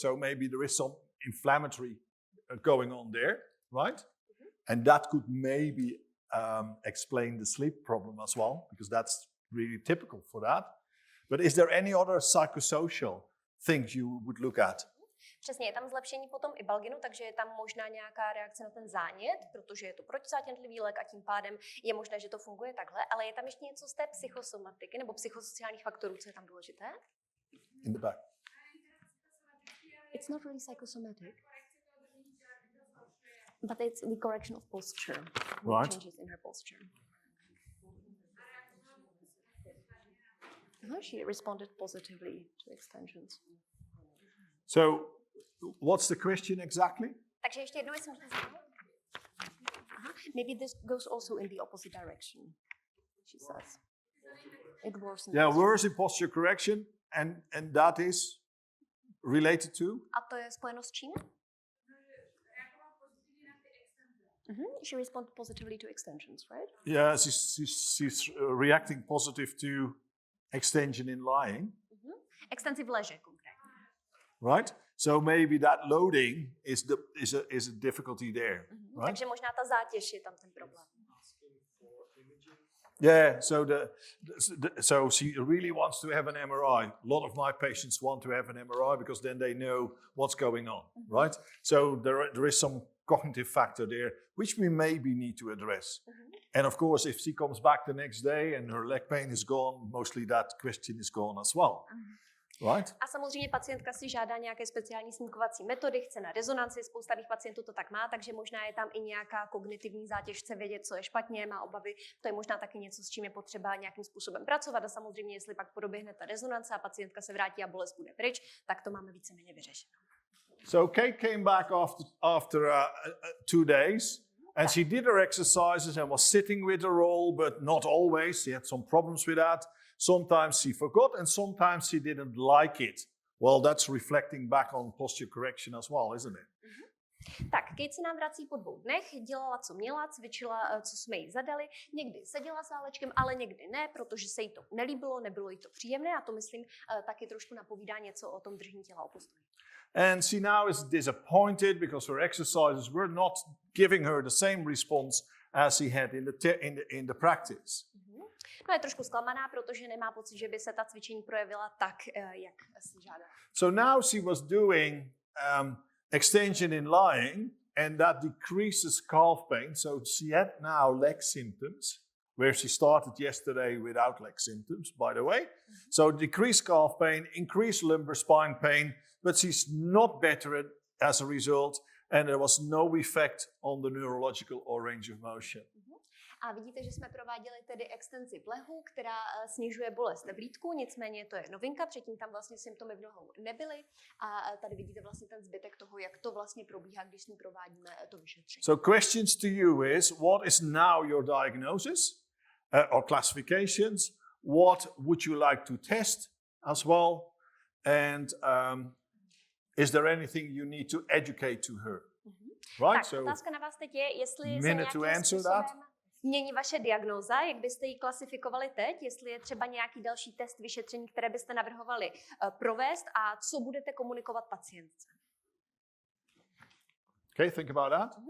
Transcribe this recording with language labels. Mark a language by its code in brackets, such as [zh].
[en] So maybe there is some inflammatory going on there, right? And that could maybe explain the sleep problem as well, because that's really typical for that. But is there any other psychosocial things you would look at? [cs] Přesně, je tam zlepšení potom i balginu, takže je tam možná nějaká reakce na ten zánět, protože je to protizátěntlivý lék a tím pádem je možné, že to funguje takhle, ale je tam ještě něco z té psychosomatiky nebo psychosociálních faktorů, co je tam důležité? [en] In the back. It's not really psychosomatic, but it's the correction of posture. Right. Changes in her posture. She responded positively to extensions. So, what's the question exactly? [cs] Takže ještě jednou, jestli můžete znovu. [en] Maybe this goes also in the opposite direction, she says. It worsens. Yeah, worse in posture correction, and that is related to? [cs] A to je spojeno s čím? [en] She responded positively to extensions, right? Yeah, she's reacting positive to extension in lying. [cs] Extenzi v leže konkrétně. [en] Right? So maybe that loading is a difficulty there, right? [cs] Takže možná ta zátěž je tam ten problém. [en] Yeah, so she really wants to have an MRI. A lot of my patients want to have an MRI because then they know what's going on, right? So there is some cognitive factor there which we maybe need to address. And of course, if she comes back the next day and her leg pain is gone, mostly that question is gone as well. Right? [cs] A samozřejmě pacientka si žádá nějaké speciální snímkovací metody, chce na rezonanci, spousta těch pacientů to tak má, takže možná je tam i nějaká kognitivní zátěž, chce vědět, co je špatně, má obavy, to je možná taky něco, s čím je potřeba nějakým způsobem pracovat a samozřejmě, jestli pak proběhne ta rezonance a pacientka se vrátí a bolest bude pryč, tak to máme víceméně vyřešeno. [en] So Kate came back after 2 days and she did her exercises and was sitting with the roll, but not always. She had some problems with that. Sometimes she forgot and sometimes she didn't like it. Well, that's reflecting back on posture correction as well, isn't it? [cs] Tak, Kate se nám vrací po 2 dnech, dělala, co měla, cvičila, co jsme jí zadali. Někdy seděla s válečkem, ale někdy ne, protože se jí to nelíbilo, nebylo jí to příjemné a to, myslím, taky trošku napovídá něco o tom držení těla, o postoji. [en] And she now is disappointed because her exercises were not giving her the same response as she had in the practice. [cs] No je trošku zklamaná, protože nemá pocit, že by se ta cvičení projevila tak, jak si žádá. [en] So now she was doing extension in lying, and that decreases calf pain. So she had now leg symptoms, where she started yesterday without leg symptoms, by the way. So decreased calf pain, increased lumbar spine pain, but she's not better as a result, and there was no effect on the neurological or range of motion. [cs] A vidíte, že jsme prováděli tedy extenzi plehu, která snižuje bolest v lítku, nicméně to je novinka, předtím tam vlastně symptomy v nohou nebyly a tady vidíte vlastně ten zbytek toho, jak to vlastně probíhá, když s ní provádíme to vyšetření. [en] So questions to you is, what is now your diagnosis or classifications? What would you like to test as well? And is there anything you need to educate to her? Right? [cs] Tak, [en] So [cs] otázka na vás teď je, jestli se [en] minute [cs] nějakým [en] to answer [cs] způsobem [en] that. [cs] mění vaše diagnóza, jak byste ji klasifikovali teď, jestli je třeba nějaký další test vyšetření, které byste navrhovali provést a co budete komunikovat pacientce. [en] Okay, think about that.